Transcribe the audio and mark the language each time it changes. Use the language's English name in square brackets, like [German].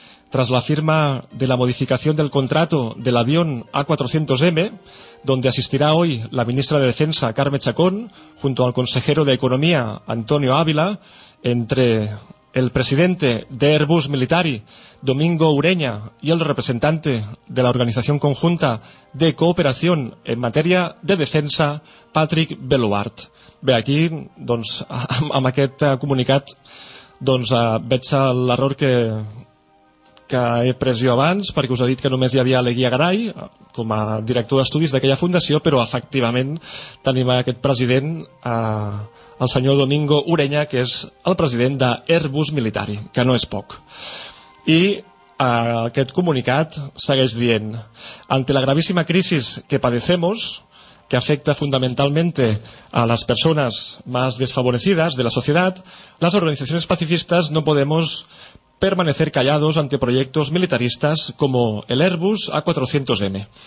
[Spanish] Tras la firma de la modificación del contrato del avión A400M, donde asistirá hoy la ministra de Defensa, Carme Chacón, junto al consejero de Economía, Antonio Ávila, entre el presidente de Airbus Militari, Domingo Ureña, y el representante de la Organización Conjunta de Cooperación en Materia de Defensa, Patrick Belluart. [Catalan] Bé, aquí, doncs, amb aquest comunicat, doncs, veig l'error que he pres jo abans, perquè us he dit que només hi havia Leguía Garay com a director d'estudis d'aquella fundació, però efectivament tenim aquest president, el senyor Domingo Ureña, que és el president d'Airbus Militari, que no és poc. I aquest comunicat segueix dient: [Spanish] ante la gravíssima crisi que padecemos, que afecta fundamentalmente a las personas más desfavorecidas de la sociedad, las organizaciones pacifistas no podemos permanecer callados ante proyectos militaristas como el Airbus A400M.